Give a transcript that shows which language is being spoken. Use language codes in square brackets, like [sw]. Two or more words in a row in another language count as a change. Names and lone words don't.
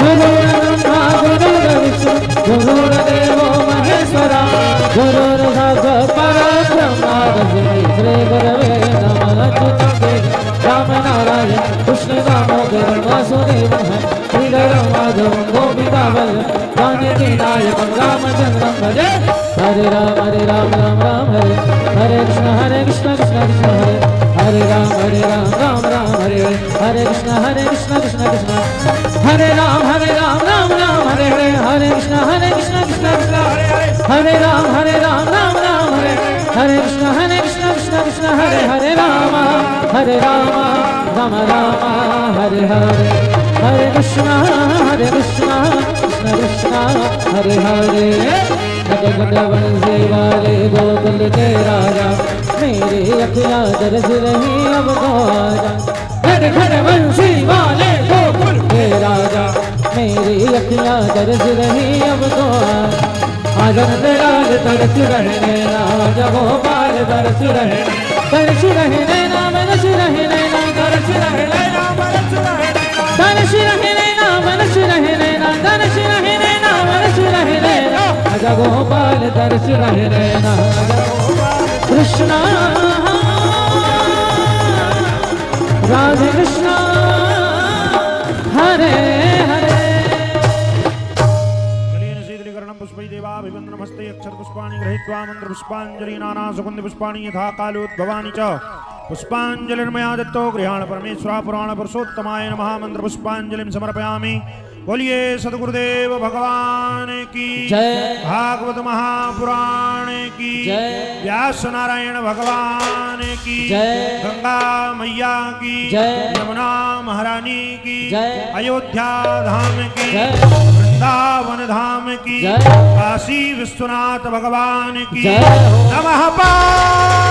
[sa] गुरुर्देवो महेश्वरा गुरुर्साक्षात् परब्रह्म तस्मै श्री गुरवे नमः। अच्युतं राम नारायण कृष्ण दामोदरं वासुदेवं श्रीधरं माधवं गोपिकावल्लभं जानकी नायकं रामचन्द्रं भजे। हरे राम राम राम हरे हरे कृष्ण कृष्ण कृष्ण हरे हरे राम राम हरे हरे कृष्ण कृष्ण कृष्ण हरे राम राम हरे हरे कृष्ण कृष्ण कृष्ण हरे राम राम हरे हरे कृष्ण कृष्ण हरे राम राम हरे हरे कृष्ण कृष्ण कृष्ण हरे हरे। [hi] घट बंसी वाले गोकुल के राजा, मेरी अखियाँ दरस रही अब तो आजा। घट घट बंसी वाले गोकुल के राजा, मेरी अखियाँ दरस रही अब तो आजा। लाल तरस रहने ना गोपाल तरस रहने, तरस रहने ना मनस रहने ना, तरस रहने ना मनस रहने ना, तरस रहने ना मनस रहने ना, तरस रहने ना मनस रहने ना। आजा गोपाल तरस रहने ना, कृष्णा राधे कृष्णा हरे हरे। [sa] पुष्पै देवाभिवन्दनमस्ते अक्षर पुष्पाणि गृहीत्वा मंत्र पुष्पाञ्जलि नाना सुगन्ध पुष्पाणि यथा कालोद्भवानि च पुष्पाञ्जलिर्मया दत्तो गृहाण परमेश्वरा पुराण पुरुषोत्तमाय नमः। मंत्र पुष्पाञ्जलिं समर्पयामि। [hi] बोलिए सद्गुरुदेव भगवान की जय। भागवत महापुराण की जय। व्यास नारायण भगवान की जय। गंगा मैया की जय। यमुना महारानी की जय। अयोध्या धाम की जय। वृंदावन धाम की जय। काशी विश्वनाथ भगवान की जय। [sa] नमः पार्वती